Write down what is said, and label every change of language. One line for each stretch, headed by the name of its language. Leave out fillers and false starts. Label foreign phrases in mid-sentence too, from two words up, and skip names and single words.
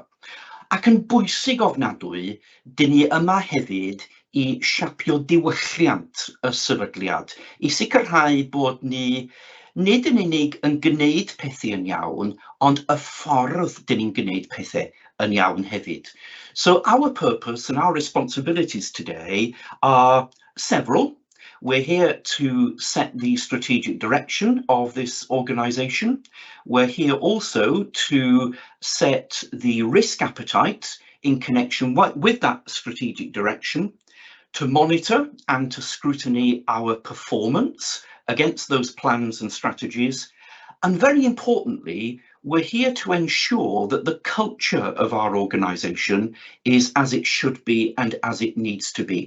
Welsh: Ac yn bwysig ofnadwy, dyn ni yma hefyd i siapio diwylliant y sefydliad, i sicrhau bod ni nid yn unig yn gwneud pethau yn iawn, ond y ffordd dyn ni'n gwneud pethau yn iawn hefyd.
English: So our purpose and our responsibilities today are several. We're here to set the strategic direction of this organisation. We're here also to set the risk appetite in connection with that strategic direction, to monitor and to scrutiny our performance against those plans and strategies, and very importantly, we're here to ensure that the culture of our organisation is as it should be and as it needs to be.